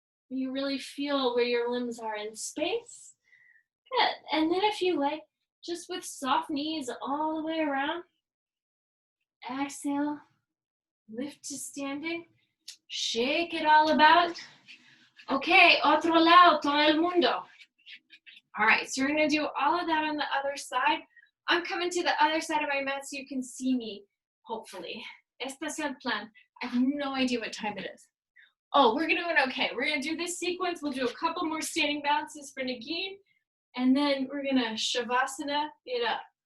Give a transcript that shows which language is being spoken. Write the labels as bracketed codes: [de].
[en] You really feel where your limbs are in space. Good. And then if you like, just with soft knees all the way around, exhale, lift to standing, shake it all about. [es] Okay, otro lado, todo el mundo. [en] All right, so we're gonna do all of that on the other side. I'm coming to the other side of my mat so you can see me, hopefully. [es] Este es el plan. [en] I have no idea what time it is. Oh, we're doing okay. We're gonna do this sequence. We'll do a couple more standing bounces for Nagin, and then we're gonna Shavasana it up.